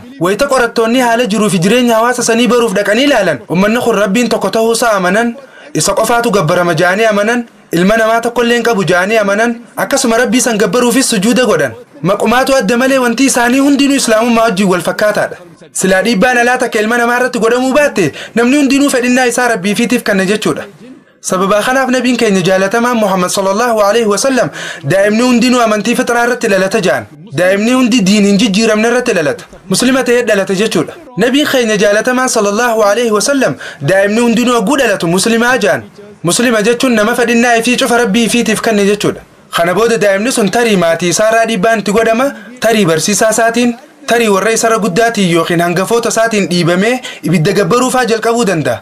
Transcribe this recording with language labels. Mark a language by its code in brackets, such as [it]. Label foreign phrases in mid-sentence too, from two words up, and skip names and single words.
[om] Wayita qorattoonni haala jiruu fi jireenya hawaasa sanii baruuf dhaqanii ilaalan uummanni kun Rabbiin tokko ta'uusaa amanan, isa qofaatu gabbarama jaanii amanan, ilma namaa tokkollee hin qabu jaanii amanan, akkasuma Rabbii san gabbaruufis sujuuda godhan. Maqumaatu adda malee wanti isaanii hundinuu Islaamummaa wajjin wal fakkaataadha. Silaa dhiibbaan alaa takka ilma namaa irratti godhamuu baatte namni hundinuu fedhinnaa isaa Rabbiifiitiif kanna jechuudha. Sababa kanaaf nabiin keenya jaalatamaan Muhammad [ar] صلى الله عليه وسلم [om] daa'imni hundinuu amantii fixraa irratti dhalata ja'an. Daa'imni hundi diiniin jijjiiramne irratti dhalata. Muslima ta'ee dhalata jechuudha. Nabiin keenya jaalatamaan [ar] صلى الله عليه وسلم [om] daa'imni hundinuu hogguu dhalatu muslimaa ja'an. Muslima jechuun nama fedhinnaa ifii cufa Rabbiifiitiif kanne jechuudha. Kana booda daa'imni sun tarii maatii isaarraa dhiibbaan itti godhama, tarii barsiisaa isaatiin, tarii warra isarra guddaatiin yookiin hangafoota isaatiin dhiibamee ibidda gabbaruufaa jalqabuu danda'a.